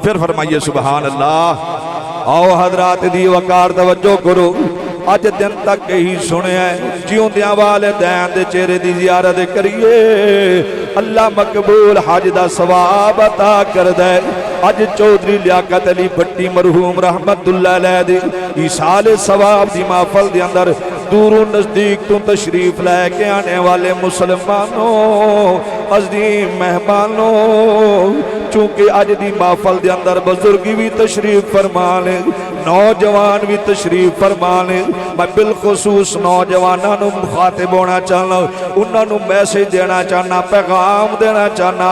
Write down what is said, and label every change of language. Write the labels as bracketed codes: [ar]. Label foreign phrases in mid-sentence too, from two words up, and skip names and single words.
[pa] پھر فرمائیے سبحان اللہ۔ آؤ حضرات دی وقار توجہ کرو. اج دن تک یہی سنیا جیوندیاں والدین دے چہرے دی زیارت کریے اللہ مقبول حج دا ثواب عطا کردا ہے. اج چوہدری لیاقت علی بھٹی مرحوم رحمت اللہ علیہ دی ایصال ثواب دی محفل دے اندر دوروں نزدیک تو تشریف لیکے آنے والے مسلمانوں، عظیم مہمانوں، چونکہ اج دی محفل دے اندر بزرگ بھی تشریف فرمان، نوجوان بھی تشریف فرمان. میں بالخصوص نوجوانوں نوں مخاطب ہونا چاہنا، انہوں نے میسج دینا چاہنا، پیغام دینا چاہنا.